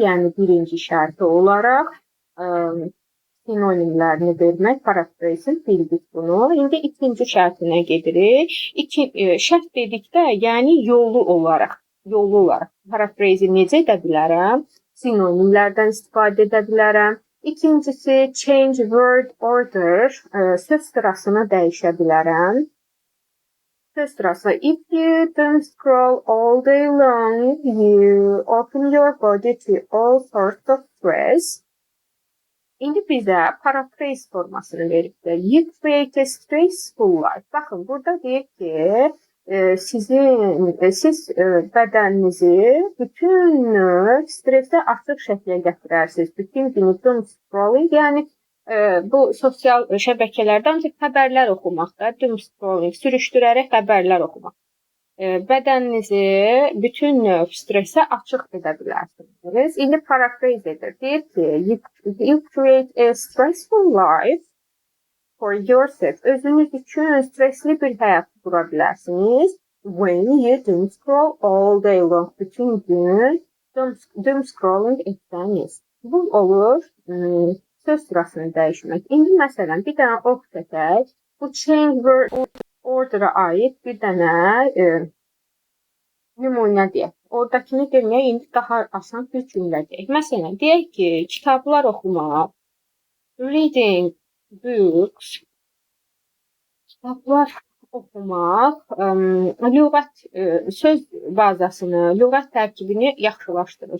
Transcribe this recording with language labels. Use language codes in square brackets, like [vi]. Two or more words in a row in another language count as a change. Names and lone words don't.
[az] Yəni birinci şərti olaraq sinonimlərini vermək, paraphrase bildik bunu. İndi ikinci şərtinə gedirik. Şərt dedikdə, yəni yolu olaraq. yolu olaraq parafrazi necə edə bilərəm? Sinonimlərdən istifadə edə bilərəm. İkincisi, [en] change word order, [az] söz sırasını dəyişə bilərəm. Söz sırası, [en] if you don't scroll all day long, you open your body to all sorts of stress. [az] İndi bizə paraphrase formasını veribdir. [en] You create a stressful life. [az] Baxın, burada deyir ki, siz bədəninizi bütün stressə açıq şəklə gətirərsiniz. Bütün günü [en] doom scrolling, [az] yəni bu sosial şəbəkələrdə ancaq xəbərlər oxumaqda, [en] doom scrolling, [az] sürüşdürərək xəbərlər oxumaq. Bədəninizi bütün növ stressə açıq edə bilərsiniz. İndi paraphrase edir. Deyir ki, [en] you create a stressful life for yourself. [az] Özünüz üçün stresli bir həyat qura bilərsiniz. [en] When you don't scroll all day long. [az] Bütün gün [en] doom scrolling [az] etsəniz. Bu olur söz sırasını dəyişmək. İndi məsələn bir dənə ox çəkək. Bu [en] change word order'a [az] aid bir dənə nümunə deyək. Oradakını deməyək, indi daha asan bir cümlə deyək. Məsələn, deyək ki, kitablar oxumaq, [en] reading books, [az] kitablar oxumaq, lüğət, söz bazasını, lüğət tərkibini yaxşılaşdırır.